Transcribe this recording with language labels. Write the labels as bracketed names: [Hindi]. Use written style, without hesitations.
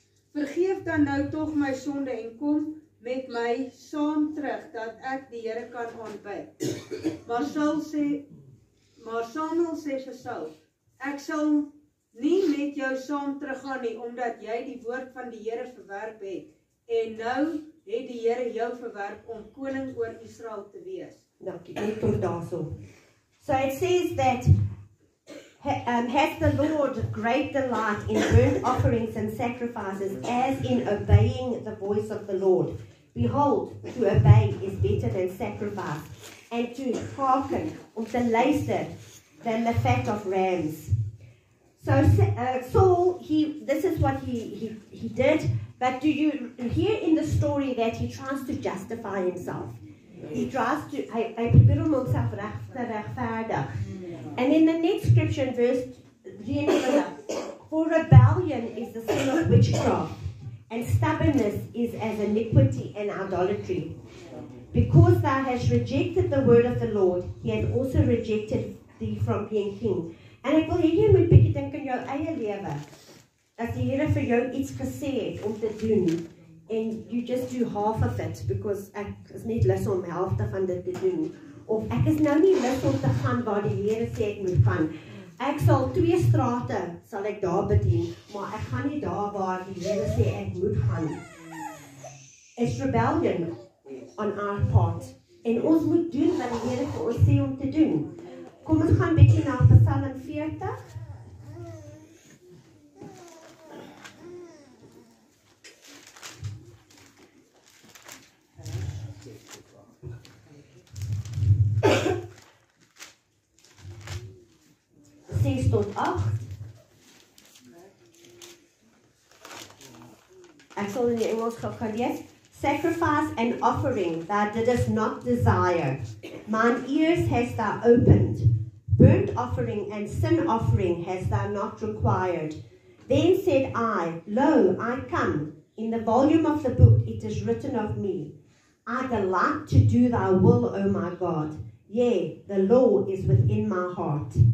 [Afrikaans] Vergeef dan nou tog my sonde en kom met my saam terug, dat ek die Here kan aanbid. Maar Samuel sê vir Saul, ek sal nie met jou saam teruggaan nie, omdat jy die woord van die Here verwerp het. En nou het die Here jou verwerp om koning oor Israel te wees. Dankie, net tot daarso. [English] So it says that has the Lord great delight in burnt offerings and sacrifices, as in obeying the voice of the Lord. Behold, to obey is better than sacrifice, and to hearken, [Afrikaans] te luister, [English] than the fat of rams. So Saul, this is what he did, but do you hear in the story that he tries to justify himself? He tries to, [Afrikaans] hy probeer om homself regverdig. [English] And in the next scripture, in verse 23, for rebellion is the sin of witchcraft, and stubbornness is as iniquity and idolatry. Because thou hast rejected the word of the Lord, he hath also rejected thee from being king. [Afrikaans] En ek wil hê jy moet bietjie dink in jou eie lewe. As die Here vir jou iets gesê het om te doen, [English] and you just do half of it, because [Afrikaans] ek is net lus om helfte van dit te doen. Of ek is nou nie lus om te gaan waar die Here sê ek moet gaan. Ek sal 2 strate sal ek daar bedien, maar ek gaan nie daar waar die Here sê ek moet gaan. [English] It's rebellion on our part. [Afrikaans] En ons moet doen wat die Here vir ons sê om te doen. Kom ons gaan bietjie na Psalm 40. Tot 8. Ek sal in die Engels gaan lees. [English] Sacrifice and offering thou didst not desire. Mine ears hast thou opened. Burnt offering and sin offering hast thou not required. Then said I, Lo, I come. In the volume of the book it is written of me. I delight to do thy will, O my God. Yea, the law is within my heart.